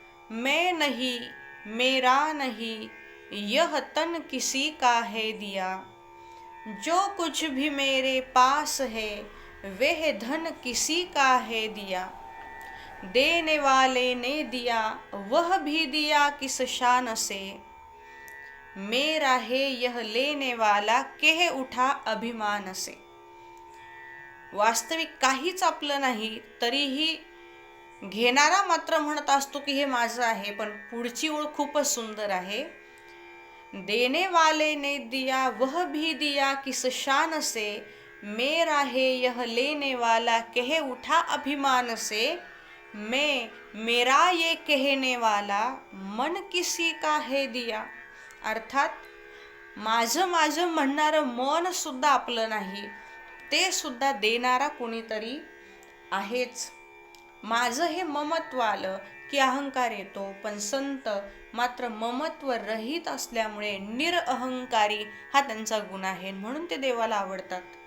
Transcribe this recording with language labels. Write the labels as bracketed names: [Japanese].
[Hindi] मैं नहीं, मेरा नहीं, यह तन किसी का है दिया, जो कुछ भी मेरे पास है वह धन किसी का है दिया, देने वाले ने दिया वह भी दिया किस शान से, मेरा है यह लेने वाला कह उठा अभिमान से. [Marathi] वास्तविक काहीच आपलं नाही, तरीही घेणारा मात्र म्हणत असतो की हे माझं आहे. पण पुढची ओळ खूपच सुंदर आहे. [Hindi] देने वाले ने दिया वह भी दिया किस शान से, मेरा है यह लेने वाला कह उठा अभिमान से, मैं मेरा ये कहने वाला मन किसी का है दिया. [Marathi] अर्थात माझं माझं म्हणणारं मन सुद्धा आपलं नाही, ते सुद्धा देणारा कोणीतरी आहेच. माझं हे ममत्व आलं की अहंकार येतो. पण संत मात्र ममत्व रहित असल्यामुळे निरअहंकारी हा त्यांचा गुण आहे, म्हणून ते देवाला आवडतात.